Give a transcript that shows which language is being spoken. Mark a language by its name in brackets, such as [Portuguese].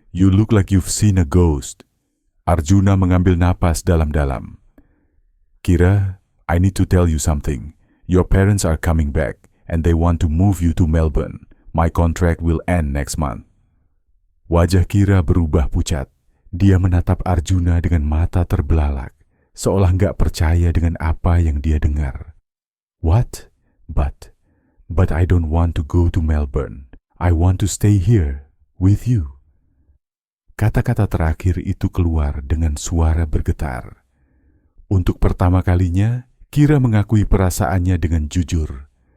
[English] You look like you've seen a ghost." [Indonesian] Arjuna mengambil napas dalam-dalam. [English] "Kira, I need to tell you something. Your parents are coming back, and they want to move you to Melbourne. My contract will end next month." [Indonesian] Wajah Kira berubah pucat. Dia menatap Arjuna dengan mata terbelalak, seolah nggak percaya dengan apa yang dia dengar. [English] "What? But I don't want to go to Melbourne. I want to stay here with you." [Indonesian] Kata-kata terakhir itu keluar dengan suara bergetar. Untuk pertama kalinya, Kira mengakui perasaannya dengan jujur.